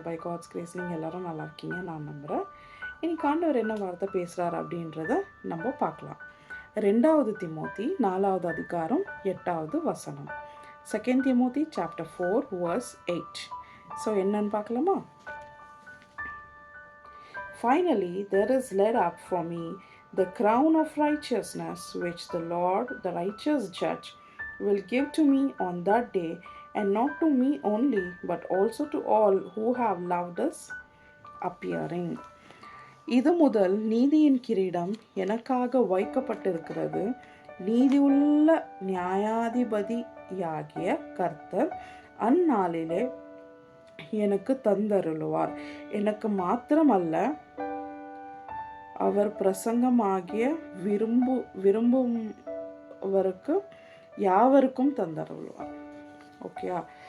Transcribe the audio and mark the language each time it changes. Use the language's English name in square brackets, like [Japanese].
[English] by God's grace [Tamil] நீங்கள் எல்லோரும் நல்லா இருக்கீங்க நான் நம்புகிறேன். இன்னைக்கு ஆண்டவர் என்ன வார்த்தை பேசுகிறார் அப்படின்றத நம்ம பார்க்கலாம். 2 திமோத்தி 4வது அதிகாரம் 8வது வசனம். [English] 2 Timothy chapter 4 verse 8. [Tamil] ஸோ என்னன்னு பார்க்கலாமா? [English] Finally, there is laid up for me the crown of righteousness, which the Lord, the righteous judge, will give to me on that day, and not to me only, but also to all who have loved His appearing. [Tamil] இது முதல் நீதியின் கிரீடம் எனக்காக வைக்கப்பட்டிருக்கிறது. நீதியுள்ள நியாயாதிபதியாகிய கர்த்தர் அந்நாளிலே எனக்கு தந்தருளுவார். எனக்கு மாத்திரமல்ல, அவர் பிரசங்கமாகிய விரும்புவருக்கு யாவருக்கும் தந்தருளுவார். ஓகேயா?